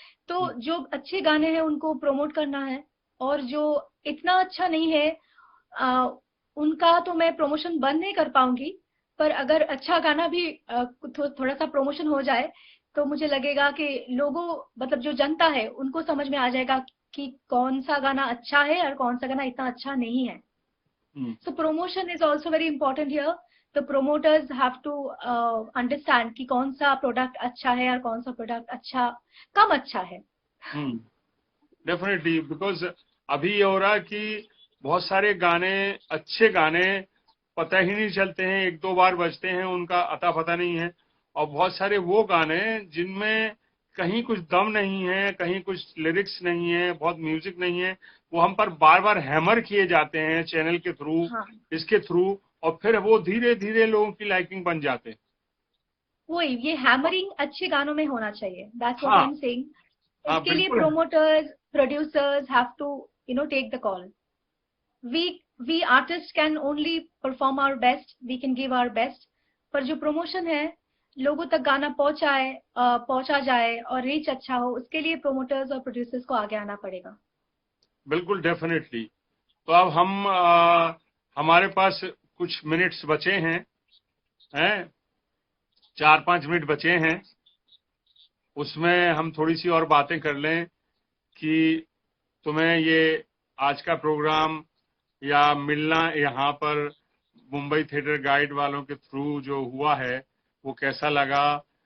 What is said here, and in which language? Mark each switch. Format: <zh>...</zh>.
<hi>तो जो अच्छे गाने हैं उनको प्रमोट करना है, और जो इतना अच्छा नहीं है उनका तो मैं प्रमोशन बंद नहीं कर पाऊंगी. पर अगर अच्छा गाना भी थोड़ा सा प्रमोशन हो जाए तो मुझे लगेगा कि लोगों, मतलब जो जनता है उनको समझ में आ जाएगा कि कौन सा गाना अच्छा है और कौन सा गाना इतना अच्छा नहीं है.</hi> <en>So promotion is also very important here. The promoters have to understand</en> <hi>कि कौन सा प्रोडक्ट अच्छा है और कौन सा प्रोडक्ट अच्छा कम अच्छा है. डेफिनेटली, बिकॉज अभी ये हो रहा है कि बहुत सारे गाने, अच्छे गाने पता ही नहीं चलते हैं, एक दो बार बजते हैं, उनका अता पता नहीं है. और बहुत सारे वो गाने जिनमें कहीं कुछ दम नहीं है, कहीं कुछ लिरिक्स नहीं है, बहुत म्यूजिक नहीं है, वो हम पर बार बार हैमर किए जाते हैं चैनल के थ्रू, हाँ. इसके थ्रू, और फिर वो धीरे धीरे लोगों की लाइकिंग बन जाते हैं. वही, ये हैमरिंग अच्छे गानों में होना चाहिए.</hi> <en>that's what I</en> <hi>हाँ.</hi> <en>Am saying.</en> <hi>हाँ इसके लिए बिल्कुल.</hi> <en>Promoters, producers have to take the call. we artists can only perform our best, we can give our best,</en> <hi>पर जो प्रमोशन है लोगों तक गाना पहुंचा जाए और रीच अच्छा हो, उसके लिए प्रोमोटर्स और प्रोड्यूसर्स को आगे आना पड़ेगा। बिल्कुल, डेफिनेटली। तो अब हमारे पास कुछ मिनट्स बचे हैं 4-5 मिनट बचे हैं, उसमें हम थोड़ी सी और बातें कर लें कि तुम्हें ये आज का प्रोग्राम या मिलना यहाँ पर मुंबई थिएटर गाइड वालों के थ्रू जो हुआ है वो कैसा लगा?</hi>